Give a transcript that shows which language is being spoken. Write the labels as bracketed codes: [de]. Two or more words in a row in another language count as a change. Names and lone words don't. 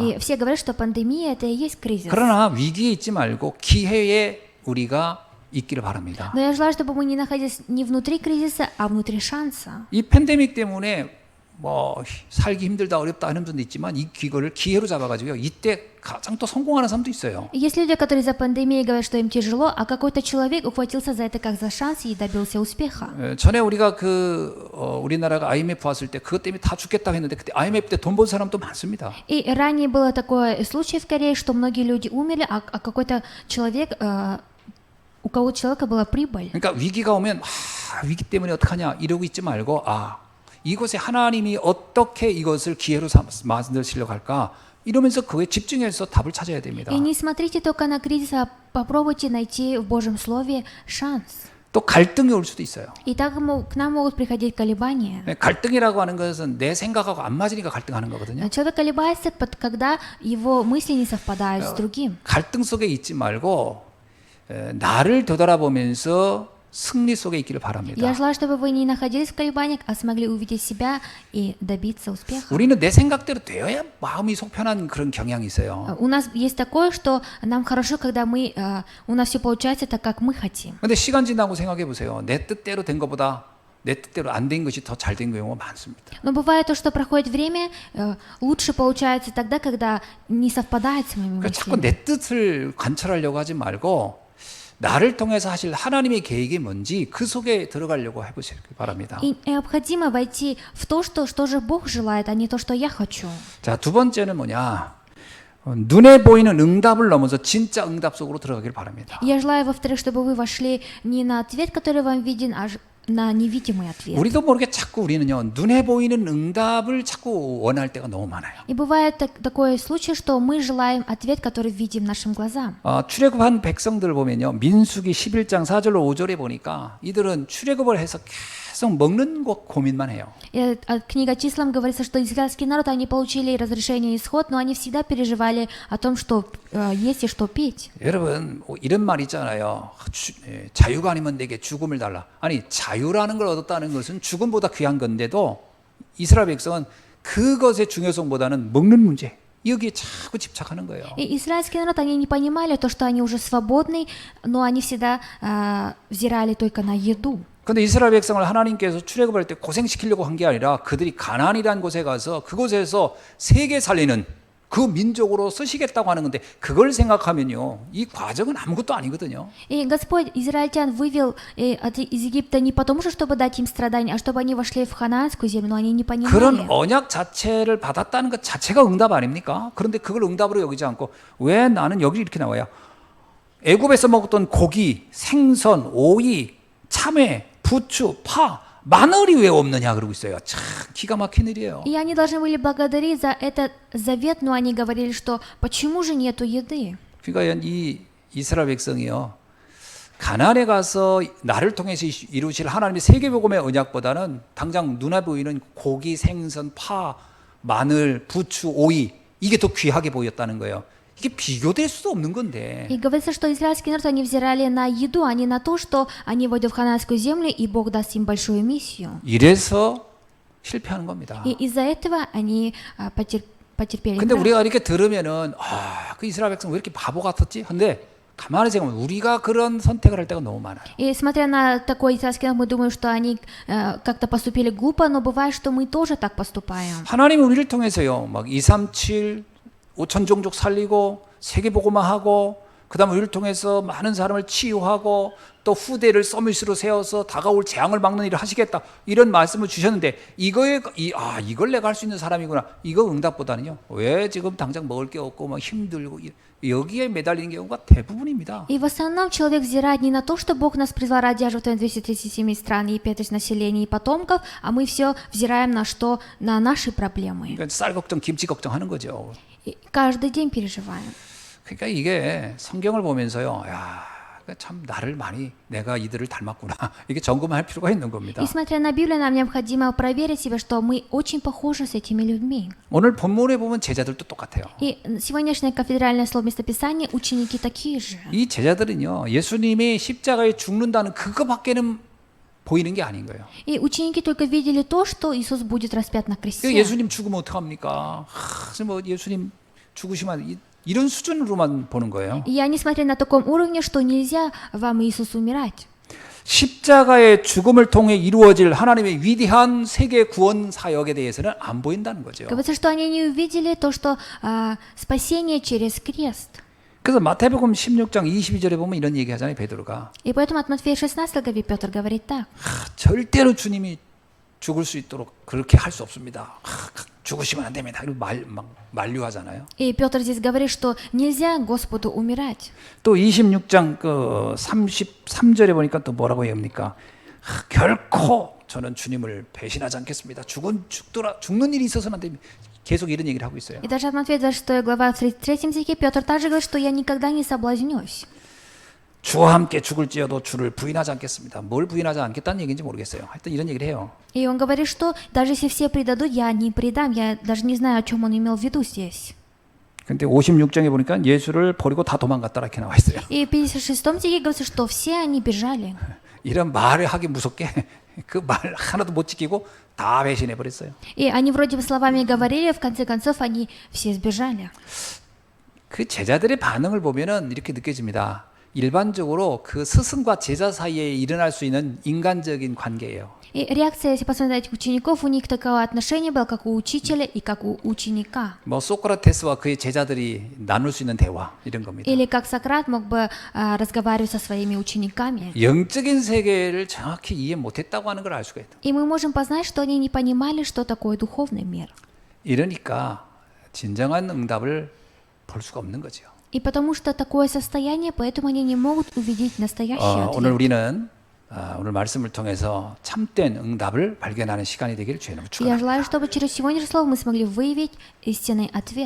[ru] И все говорят, что пандемия это и есть кризис. [ko] 그러나 위기에 있지 말고 기회에 우리가 있기를 바랍니다. [ru] Но я желаю, чтобы мы не находились не внутри кризиса, а внутри шанса. [ko] 이 팬데믹 때문에 살기 힘들다 어렵다 하는 분도 있지만 이 기회를 기회로 잡아가지고요. 이때 가장 또 성공하는 사람도 있어요. [ru] Есть люди, которые за пандемией говорят, что им тяжело, а какой-то человек ухватился за это как за шанс и добился успеха. [ko] 전에 우리가 우리나라가 IMF 왔을 때 그것 때문에 다 죽겠다고 했는데 그때 IMF 때 돈 번 사람도 많습니다. [ru] И ранее было такое случай в Корее, что многие люди умерли, а какой-то человек у кого человека была прибыль. [ko] 그러니까 위기가 오면 위기 때문에 어떡하냐 이러고 있지 말고 이곳에 하나님이 어떻게 이것을 기회로 만드시려고 할까 이러면서 그에 집중해서 답을 찾아야 됩니다. [ru] И не смотрите только на кризис, а попробуйте найти в Божьем Слове шанс. [ko] 또 갈등이 올 수도 있어요. [ru] И так к нам могут приходить колебания. [ko] 갈등이라고 하는 것은 내 생각하고 안 맞으니까 갈등하는 거거든요. [ru] Человек колебается, когда его мысли не совпадают с другим. [ko] 갈등 속에 있지 말고 나를 되돌아보면서 승리 속에 있기를 바랍니다. [ru] Я желаю, чтобы вы не находились в колебаниях, а смогли увидеть себя и добиться успеха. [ko] 우리는 내 생각대로 되어야 마음이 속 편한 그런 경향이 있어요. [ru] У нас есть такое, что нам хорошо, когда у нас все получается так, как мы хотим. [ko] 근데 시간 지나고 생각해 보세요. 내 뜻대로 된 것보다 내 뜻대로 안 된 것이 더 잘 된 경우가 많습니다. [ru] Но бывает то, что проходит время, лучше получается тогда, когда не совпадает с моими [ko] 그러니까 자꾸 [ru] мыслями. [ko] 내 뜻을 관철하려고 하지 말고 나를 통해서 하실 하나님의 계획이 뭔지 그 속에 들어가려고 해보시기 바랍니다. [ru] И необходимо войти в то, что же Бог желает, а не то, что я хочу. [ko] 자, 두 번째는 뭐냐? 눈에 보이는 응답을 넘어서 진짜 응답 속으로 들어가길 바랍니다. [ru] Я желаю, во-вторых, чтобы вы вошли не на ответ, который вам виден, а на невидимый ответ. [ko] 우리도 모르게 자꾸 우리는요 눈에 보이는 응답을 자꾸 원할 때가 너무 많아요. [ru] И бывает такой случай, что мы желаем ответ, который видим нашим глазам. [ko] 출애굽한 백성들 보면요 민수기 11장 4절로 5절에 보니까 이들은 출애굽을 해서 계속 먹는 것 고민만 해요. [ru] Книга Числам говорится, что израильский народ, они получили разрешение исход, но они всегда переживали о том, что есть и что петь. [ko] 여러분 이런 말 있잖아요. 자유가 아니면 내게 죽음을 달라. 아니 자유라는 걸 얻었다는 것은 죽음보다 귀한 건데도 이스라엘 백성은 그것의 중요성보다는 먹는 문제 여기에 자꾸 집착하는 거예요. [ru] И израильский народ, они не понимали то, что они уже свободны, но они всегда взирали только на еду. [ko] 근데 이스라엘 백성을 하나님께서 출애굽할 때 고생시키려고 한 게 아니라 그들이 가나안이라는 곳에 가서 그곳에서 세계 살리는 그 민족으로 쓰시겠다고 하는 건데 그걸 생각하면요 이 과정은 아무것도 아니거든요. [ru] И Господь израильтян вывел из Египта не потому, чтобы дать им страдания, а чтобы они вошли в ханаанскую землю, но они не понимали. [ko] 그런 언약 자체를 받았다는 것 자체가 응답 아닙니까? 그런데 그걸 응답으로 여기지 않고 왜 나는 여기 이렇게 나와요? 애굽에서 먹었던 고기, 생선, 오이, 참외, 부추, 파, 마늘이 왜 없느냐 그러고 있어요. 참 기가 막힌 일이에요. [ru] И они должны были благодарить за этот завет, но они говорили, что почему же нету еды? [ko] 그러니까 이 이스라엘 백성이요. 가나안에 가서 나를 통해서 이루실 하나님의 세계복음의 언약보다는 당장 눈에 보이는 고기, 생선, 파, 마늘, 부추, 오이 이게 더 귀하게 보였다는 거예요. 이게 비교될 수도 없는 건데. [ru] И говорится, что израильский народ, они взирали на еду, а не на то, что они войдут в ханаанскую землю, и Бог даст им большую миссию. [ko] 이래서 실패하는 겁니다. [ru] И из-за этого они потерпели. [ko] 근데 [ru] крах. [ko] 우리가 이렇게 들으면은 그 이스라엘 백성 왜 이렇게 바보 같았지? 근데 가만히 생각하면 우리가 그런 선택을 할 때가 너무 많아요. [ru] И смотря на такой израильский народ, мы думаем, что они как-то поступили глупо, но бывает, что мы тоже так поступаем. [ko] 하나님은 우리를 통해서요. 막 237 5천 종족 살리고 세계복음화하고 그다음에 우리를 통해서 많은 사람을 치유하고 또 후대를 서밋으로 세워서 다가올 재앙을 막는 일을 하시겠다 이런 말씀을 주셨는데 이걸 내가 할 수 있는 사람이구나 이거 응답보다는요 왜 지금 당장 먹을 게 없고 막 힘들고 여기에 매달리는 경우가 대부분입니다. [ru] И в основном человек взирает не на то, что Бог нас призвал ради оживления 237 стран и 5 тысяч населения и потомков, а мы все взираем на наши проблемы. [ko] 그러니까 쌀 걱정, 김치 걱정하는 거죠. [ru] И каждый день переживаем. [ko] 그러니까 이게 성경을 보면서요, 참 나를 많이 내가 이들을 닮았구나 이게 점검할 필요가 있는 겁니다. [ru] И смотря на Библию, нам необходимо проверить себя, что мы очень похожи с этими людьми. [ko] 오늘 본문에 보면 제자들도 똑같아요. [ru] И сегодняшнее кафедральное слово местописания ученики такие же. [ko] 이 제자들은요, 예수님이 십자가에 죽는다는 그거밖에는 보이는 게 아닌 거예요. [ru] И ученики только видели то, что Иисус будет распят на кресте. [ko] 예수님 죽으면 어떡합니까? 뭐 예수님 죽으시면 이런 수준으로만 보는 거예요. [ru] И они смотрели на таком уровне, что нельзя вам, Иисус, умирать. [ko] 십자가의 죽음을 통해 이루어질 하나님의 위대한 세계 구원 사역에 대해서는 안 보인다는 거죠. [ru] Говорится, что они не увидели то, что спасение через крест. [ko] 그래서 마태복음 16장 22절에 보면 이런 얘기 하잖아요, 베드로가. [ru] И поэтому от Матфея 16 главе Петр говорит так. [ko] 절대로 주님이 죽을 수 있도록 그렇게 할 수 없습니다. 죽으시면 안 됩니다. 그리고 막 만류하잖아요. [ru] И Петр здесь говорит, что нельзя Господу умирать. [ko] 또 26장 그 33절에 보니까 또 뭐라고 얘기합니까? 결코 저는 주님을 배신하지 않겠습니다. 죽는 일이 있어서는 안 됩니다. 계속 이런 얘기를 하고 있어요. [ru] И даже от Матфея 26 глава в 33 стихе Петр также говорит, что я никогда не соблазнюсь. [ko] 주와 함께 죽을지어도 주를 부인하지 않겠습니다. 뭘 부인하지 않겠다는 얘기인지 모르겠어요. 하여튼 이런 얘기를 해요. [ru] И он говорит, что даже если все предадут, я не предам. Я даже не знаю, о чем он имел в виду здесь. [ko] 근데 56장에 보니까 예수를 버리고 다 도망갔다 이렇게 나와 있어요. [ru] И в 56 стихе говорится, что все они бежали. [ko] 이런 말을 하기 무섭게 그 말 하나도 못 지키고 다 배신해 버렸어요. [ru] И они вроде бы словами говорили, в конце концов они все сбежали. [ko] 그 제자들의 반응을 보면은 이렇게 느껴집니다. 일반적으로 그 스승과 제자 사이에 일어날 수 있는 인간적인 관계예요. [ru] И реакция, если посмотреть на этих учеников, у них такое отношение было, как у учителя и как у ученика. [ko] 뭐 소크라테스와 그의 제자들이 나눌 수 있는 대화 이런 겁니다. [ru] Или как Сократ мог бы разговаривать со своими учениками. [ko] 영적인 세계를 정확히 이해 못했다고 하는 걸 알 수가 있다. [ru] И мы можем познать, что они не понимали, что такое духовный мир. [ko] 이러니까 진정한 응답을 볼 수가 없는 거죠. [ru] И потому что такое состояние, поэтому они не могут увидеть настоящий [ko] 오늘 [ru] ответ. [ko] 우리는 오늘 말씀을 통해서 참된 응답을 발견하는 시간이 되기를 주의 이름으로 [ru] Я [ko] 축원합니다. [ru] желаю, чтобы через сегодняшнее слово мы смогли выявить истинный ответ.